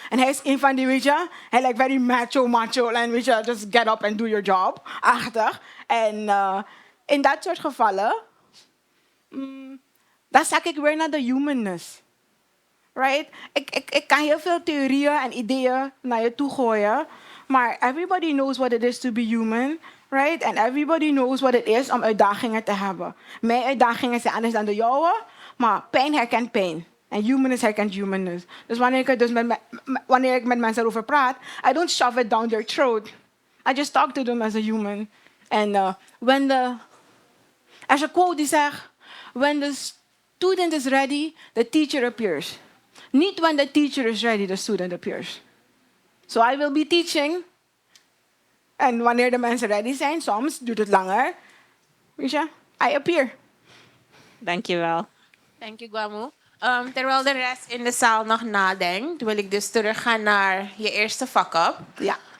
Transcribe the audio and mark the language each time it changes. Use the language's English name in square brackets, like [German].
[Dutch] En hij is een van die, weet je, hij lijkt very macho, en weet je, [English] just get up and do your job, [Dutch] achtig. En in dat soort gevallen, dan zak ik weer naar de humanness. Right? Ik kan heel veel theorieën en ideeën naar je toe gooien. [English] Maar everybody knows what it is to be human. Right? And everybody knows what it is [Dutch] om uitdagingen te hebben. Mijn uitdagingen zijn anders dan de jouwe. Maar pijn herkent pijn. En humanness herkent humanness. Dus wanneer ik met mensen erover praat, [English] I don't shove it down their throat. I just talk to them as a human. [Dutch] En er is een quote die zegt, [English] when the student is ready, the teacher appears. Niet when the teacher is ready, the student appears. So I will be teaching. [Dutch] En wanneer de mensen ready zijn, soms duurt het langer. Weet je, [English] I appear. [Dutch] Dankjewel. [English] Thank you, Gwamu. [Dutch] Terwijl de rest in de zaal nog nadenkt, wil ik dus teruggaan naar je eerste fuck-up. Ja.